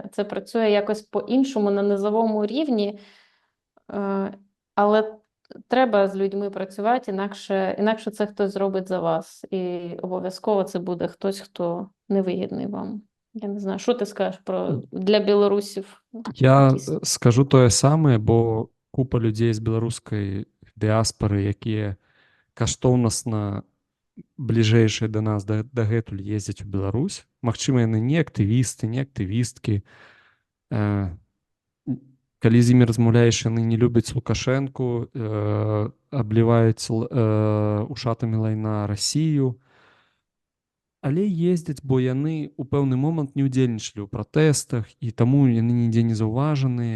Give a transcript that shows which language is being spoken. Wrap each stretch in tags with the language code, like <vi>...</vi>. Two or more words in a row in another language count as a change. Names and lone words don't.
<uk>Це працює якось по-іншому, на низовому рівні, але треба з людьми працювати, інакше це хтось зробить за вас. І обов'язково це буде хтось, хто невигідний вам. Я не знаю, що ти скажеш для білорусів?</uk> <be>Я скажу тое самае, бо купа людзей з беларускай дыаспары, якія каштоўнасна бліжэйшыя да нас дагэтуль ездзяць у Беларусь. Магчыма, яны не актывісты, не актывісткі. Калі з імі размаўляеш, яны не любяць Лукашэнку, абліваюць ушатамі лайна Расію, але ездзяць, бо яны ў пэўны момант не ўдзельнічалі ў пратэстах, і таму яны нідзе не заўважаныя.</be>